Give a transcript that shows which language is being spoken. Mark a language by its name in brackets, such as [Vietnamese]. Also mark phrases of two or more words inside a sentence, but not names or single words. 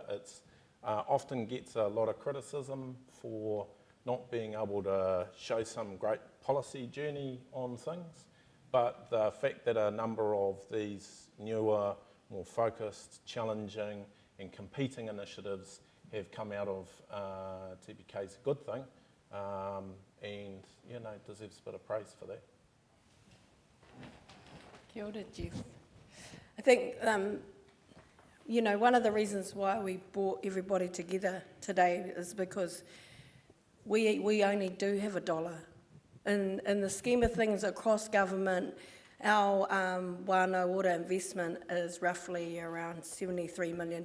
[English] It's often gets a lot of criticism for not being able to show some great policy journey on things, but the fact that a number of these newer, more focused, challenging and competing initiatives have come out of TPK is a good thing, and deserves a bit of praise for that. [Māori] Kia ora, Jeff. [English] I think, one of the reasons why we brought everybody together today is because we only do have $1. In the scheme of things across government, our Whānau investment is roughly around $73 million.